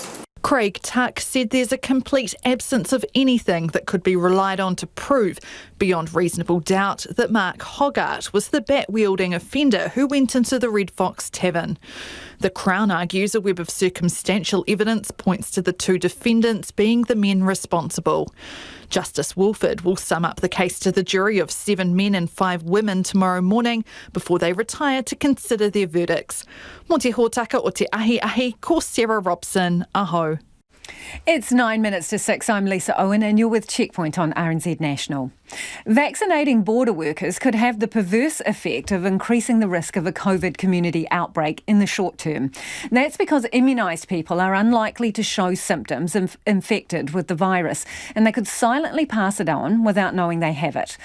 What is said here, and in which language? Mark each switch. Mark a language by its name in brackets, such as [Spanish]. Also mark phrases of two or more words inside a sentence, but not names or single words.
[English] Craig Tuck said there's a complete absence of anything that could be relied on to prove, beyond reasonable doubt, that Mark Hogarth was the bat-wielding offender who went into the Red Fox Tavern. The Crown argues a web of circumstantial evidence points to the two defendants being the men responsible. Justice Wolford will sum up the case to the jury of 7 men and 5 women tomorrow morning before they retire to consider their verdicts. [Māori] Mo te hōtaka o te ahi, ko Sarah Robson, aho. [English] It's 9 minutes to 6. I'm Lisa Owen and you're with Checkpoint on RNZ National. Vaccinating border workers could have the perverse effect of increasing the risk of a COVID community outbreak in the short term. That's because immunised people are unlikely to show symptoms if infected with the virus, and they could silently pass it on without knowing they have it.